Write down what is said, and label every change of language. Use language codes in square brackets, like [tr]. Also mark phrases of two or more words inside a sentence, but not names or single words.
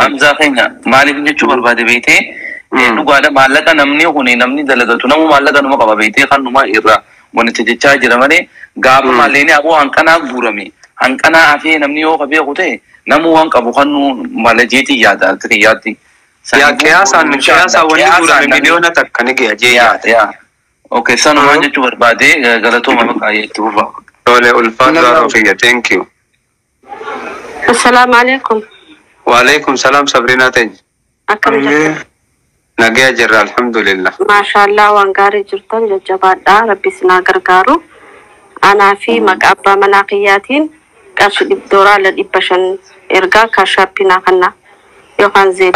[om] Hamzaa keenya maaliif jechuu barbaade beekee dhugaadha maallaqa namni kuni namni dalagatu namu maallaqa numa qaba beekee kan numa irraa wanti jechaa jira malee gaafa maallaqni aboo hanqanaa guurame hanqanaa hafee namni yoo qabee kute namu waan qabu kan nu malajeetii yaada kiyyaatti. Yaa qiyaasaan wanni guurame miliyoona takka ni gaya jee yaada. Okay sanuma jechuu barbaade galatooma maqaa itti fufa. Tole ulfaadhaa Rofiyya [en] thank you. [ar] السلام عليكم. وعليكم السلام Sabrina Tej. [om] Akkam jirtu? Nagaya jirra alhamdulillah. Maashaallah waan gaarii jirtan jajjabaadha rabbi sinaa gargaaru. Anaa fi maqaa abbaa manaa kiyyaatiin qarshii $500 ergaa kaashaappinaa kanna yookaan zeetii.